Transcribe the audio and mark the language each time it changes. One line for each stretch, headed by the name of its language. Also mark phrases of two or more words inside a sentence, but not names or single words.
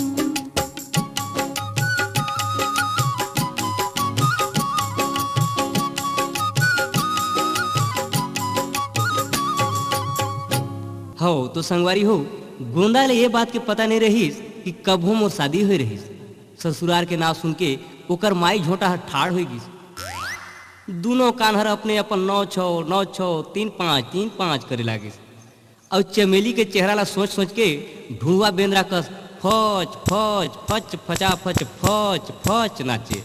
Chhattisgarhi: हो तो संगवारी हो, गोंदा ले ये बात के पता नहीं रहीस कि कब हो मोर शादी हुई रहीस। ससुराल के नाम सुन के ओकर माई झोंटा ठाड़ हो गई। दोनों कान्हर अपने अपन 9-6 9-6 3-5 3-5 करे लागिस। और चमेली के चेहरा ला सोच सोच के ढूंढवा बेंद्रा कस फच फच फच फचा फच फच फच नाचे।